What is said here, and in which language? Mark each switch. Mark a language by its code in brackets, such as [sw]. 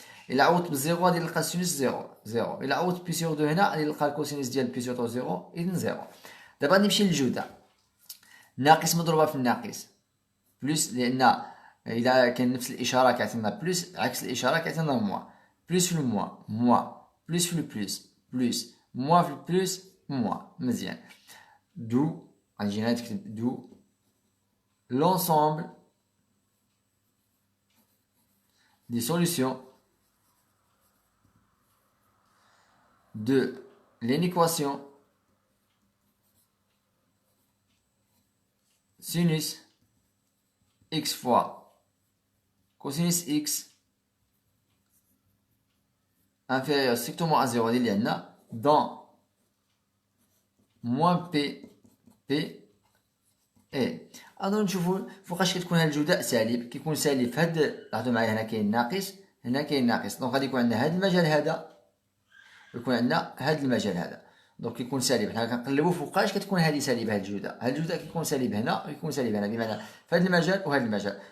[ar] الا عوضت بالزيرو غادي نلقى السينوس زيرو. الا عوضت بي سور 2 هنا غادي نلقى الكوسينوس ديال بي سور 2 زيرو، اذا زيرو. دابا غادي نمشي للجداء. ناقص مضروبه في الناقص بلس، لان اذا كان نفس الاشاره كيعطينا بلس، عكس الاشاره كيعطينا موا. بلس في الموا بلس في البلس موا في البلس موا، مزيان. [fr] دو [ar] غنجي هنا نكتب [fr] دو l'ensemble des solutions de l'équation sinus x fois cosinus x inférieur strictement à 0 [ar] اللي عندنا [fr] dans moins p ايه. [ar] اظن نشوفوا فوقاش كتكون هاد الجداء سالب، كيكون سالب في هاد، لاحظوا معايا هنا كاين ناقص، هنا كاين ناقص، دونك غادي يكون عندنا هاد المجال هذا ويكون عندنا هاد المجال هذا، دونك كيكون سالب. حنا كنقلبوا فوقاش كتكون هذه سالبه، هاد الجداء كيكون سالب هنا ويكون سالب هنا، بمعنى في هاد المجال وهاد المجال.